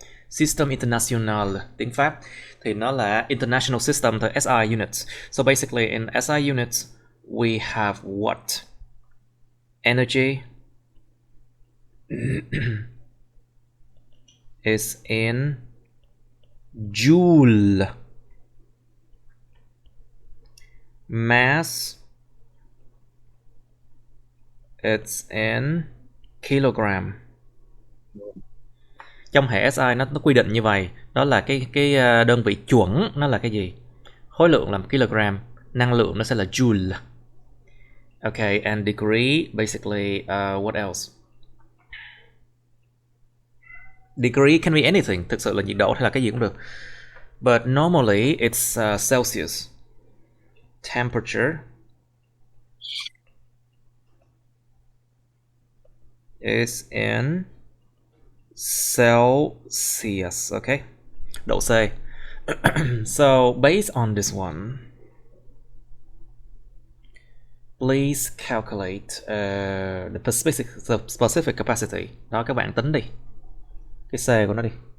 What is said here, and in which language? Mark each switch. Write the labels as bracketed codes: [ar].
[en] System International, [vi] tiếng Pháp thì nó là [en] International System, the SI units. So basically in SI units, we have what? Energy is in joule. Mass, it's in kilogram. [vi] Trong hệ SI nó quy định như vậy, đó là cái đơn vị chuẩn nó là cái gì? Khối lượng là kg, năng lượng nó sẽ là joule. [en] Okay, and degree basically what else? Degree can be anything, [vi] thực sự là nhiệt độ hay là cái gì cũng được. [en] But normally it's Celsius. Temperature is in Celsius, okay? [vi] Độ C. [en] So based on this one, please calculate the specific capacity. [vi] Đó, các bạn tính đi cái C của nó đi.